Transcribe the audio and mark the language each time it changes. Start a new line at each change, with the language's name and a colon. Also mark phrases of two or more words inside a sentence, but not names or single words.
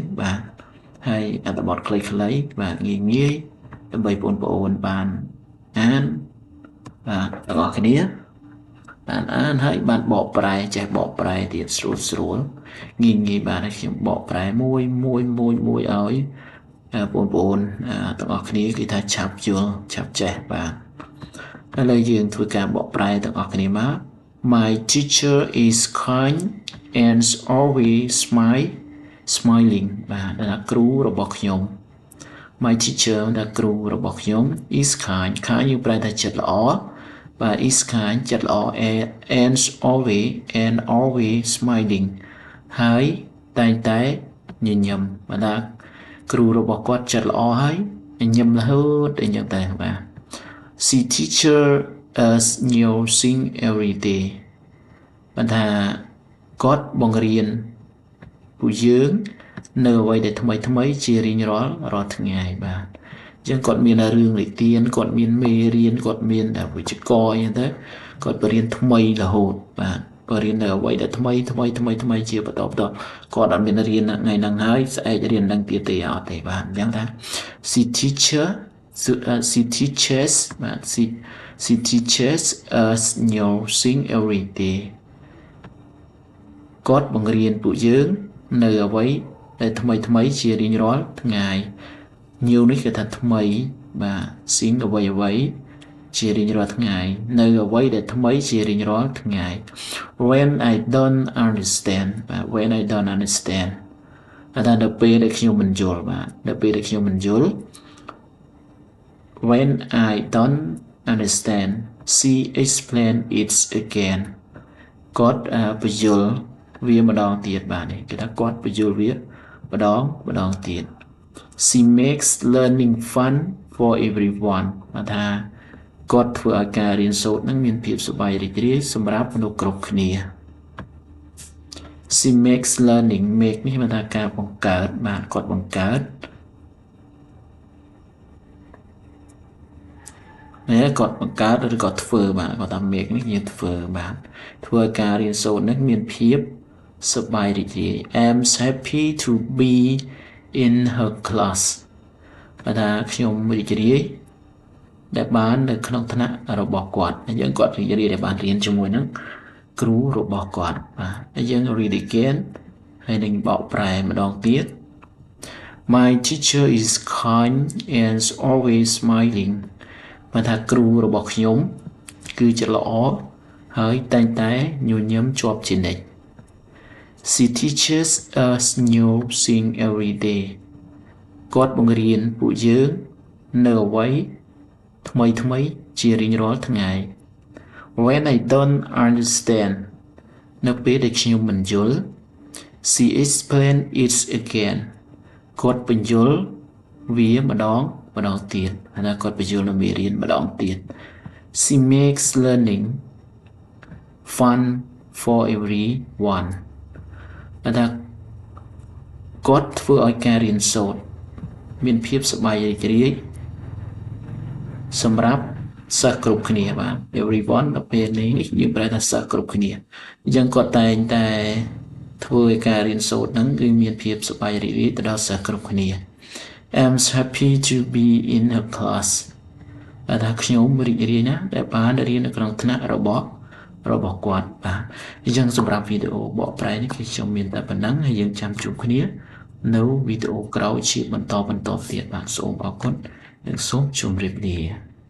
Khmer: បាទហើយអត្ថបទខ្លីៗបាទងាយដើម្បីបងប្អូនបានអានបាទទាំងអស់គ្នាបានអានហើយបានបកប្រែចេះបកប្រែទៀតស្រួលងាយបាទខ្ញុំបកប្រែមួយឲ្យបងប្អូនទាំងអស់គ្នាគឺ ថាឆាប់យល់ឆាប់ចេះបាទឥឡូវយើងធ្វើការបកប្រែទាំងអស់គ្នាមក
English: My teacher is kind and always smiling
Khmer: បាទដល់គ្រូរបស់ខ្ញុំ
English: My teacher
Khmer: ដល់គ្រូរបស់ខ្ញុំ
English: is kind
Khmer: យើងប្រែថាចិត្តល្អបាទ
English: is kind
Khmer: ចិត្តល្អ
English: and always smiling
Khmer: ហើយតែងតែញញឹមបាទថាគ្រូរបស់គាត់ចិត្តល្អ ហើយញញឹមរហូតអីចឹងតែបាទ
English: She teacher us new thing every day
Khmer: បាទថាគាត់បង្រៀនពួក យើងនៅអ្វីដែលថ្មីជារៀងរាល់ថ្ងៃបាទអញ្ចឹងគាត់មានរឿងនិទានគាត់មានមេរៀនគាត់មានវិជ្ជាករអញ្ចឹងទៅគាត់បរៀនថ្មីរហូតបាទបរៀននៅអ្វីដែលថ្មីជាបន្តគាត់អត់មានរៀនថ្ងៃហ្នឹងហើយស្អែករៀននឹងទៀតទេអត់ទេបាទអញ្ចឹងថា she teaches បាទ
English: she teaches us new thing every day
Khmer: គាត់បង្រៀនពួកយើងនៅអ្វីដែលថ្មីជារៀងរាល់ថ្ងៃ new នេះគឺថាថ្មីបាទ thing អ្វីជារៀងរាល់ថ្ងៃនៅអ្វីដែលថ្មីជារៀងរាល់ថ្ងៃ
English: when I don't understand
Khmer: បាទ
English: when I don't understand
Khmer: ថានៅពេលដែលខ្ញុំមិនយល់បាទនៅពេលដែលខ្ញុំមិនយល់
English: when I don't understand she explain it again
Khmer: គាត់បញ្យល់វាម្ដងទៀតបាទនេះគេថាគាត់បញ្យល់វាម្ដងទៀត
English: She makes learning fun for everyone
Khmer: បាទថាគាត់ធ្វើឲ្យការរៀនសូត្រនឹងមានភាពសប្បាយរីករាយសម្រាប់មនុស្សគ្រប់គ្នា
English: She makes learning make
Khmer: នេះមានថាការបង្កើតបាទគាត់បង្កើតគាត់បង្កើតឬក៏ធ្វើបាទគាត់ថា make នេះយើងធ្វើបាទធ្វើឲ្យការរៀនសូត្រនឹងមានភាពសប្បាយរីករាយ
English: I'm happy to be in her class
Khmer: បាទថាខ្ញុំរីករាយដែលបាននៅក្នុងថ្នាក់របស់គាត់យើងគាត់រីករាយដែលបានរៀនជាមួយ នឹងគ្រូរបស់គាត់បាទយើង
English: read again
Khmer: ហើយនឹងបកប្រែម្ដងទៀត
English: My teacher is kind and always smiling
Khmer: បាទថាគ្រូរបស់ខ្ញុំគឺចិត្តល្អហើយតែងតែញញឹមជាប់ជានិច្ច
English: She teaches us new thing every day
Khmer: គាត់បង្រៀនពួកយើងនៅអ្វីថ្មីជារៀងរាល់ថ្ងៃ
English: When I don't understand
Khmer: នៅពេលដែលខ្ញុំមិនយល់
English: She explain it again
Khmer: គាត់បញ្យល់វាម្ដងទៀត ហើយគាត់បញ្យល់នៅមេរៀនម្ដងទៀត
English: She makes learning fun for everyone
Khmer: ថាគាត់ធ្វើឲ្យការរៀនសូត្រមានភាពសប្បាយ រីករាយសម្រាប់សិស្សគ្រប់គ្នាបាទ everyone ដល់ពេលនេះយើងប្រែថាសិស្សគ្រប់គ្នាអញ្ចឹង គាត់តែងតែធ្វើឲ្យការរៀនសូត្រហ្នឹងគឺមានភាពសប្បាយរីករាយទៅដល់សិស្សគ្រប់គ្នា
English: I'm happy to be in her class
Khmer: ថាខ្ញុំរីករាយណាស់ដែលបានរៀននៅក្នុងថ្នាក់របស់គាត់បាទអញ្ចឹងសម្រាប់វីដេអូបកប្រែនេះគឺខ្ញុំមានតែប៉ុណ្ណឹងហើយយើងចាំជួបគ្នានៅវីដេអូក្រោយជាបន្តទៀតបាទសូមអរគុណនិងសូមជម្រាបលា